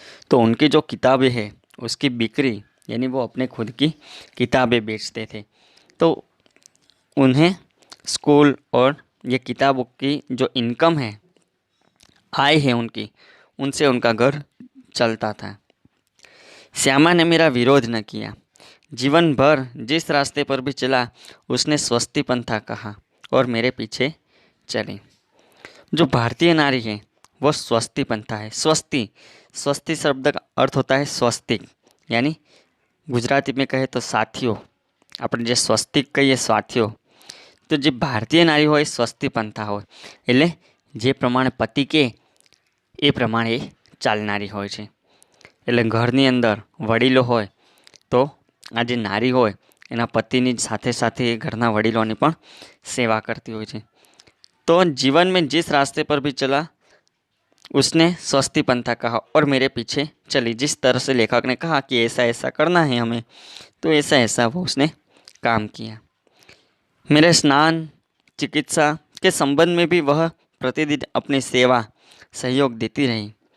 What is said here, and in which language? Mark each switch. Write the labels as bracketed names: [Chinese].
[Hindi] तो उनकी जो किताबें हैं उसकी बिक्री, यानी वो अपने खुद की किताबें बेचते थे, तो उन्हें स्कूल और ये किताबों की जो इनकम है, आय है उनकी, उनसे उनका घर चलता था। श्यामा ने मेरा विरोध न किया। जीवन भर जिस रास्ते पर भी चला उसने स्वस्ति पंथा कहा और मेरे पीछे चली। जो भारतीय नारी है वो स्वस्ति पंथा है। स्वस्ति शब्द का अर्थ होता है स्वस्तिक, यानी गुजराती में कहे तो साथियों, [Gujarati] આપણે જે સ્વસ્તિક કહીએ સાથીઓ, તો જે ભારતીય નારી હોય સ્વસ્તિ પંથા હોય, એટલે જે પ્રમાણે પતિ કે એ પ્રમાણે ચાલનારી હોય છે। એટલે ઘરની અંદર વડીલો હોય તો આ જે નારી હોય એના પતિની સાથે સાથે ઘરના વડીલોની પણ સેવા કરતી હોય છે। [Hindi] तो जीवन में जिस रास्ते पर भी चला उसने स्वस्ति पंथा कहा और मेरे पीछे चली। जिस तरह से लेखक ने कहा कि ऐसा ऐसा करना है हमें, तो ऐसा ऐसा वो उसने काम किया। मेरे स्नान, चिकित्सा के संबंध में भी वह प्रतिदिन अपनी सेवा सहयोग देती रही।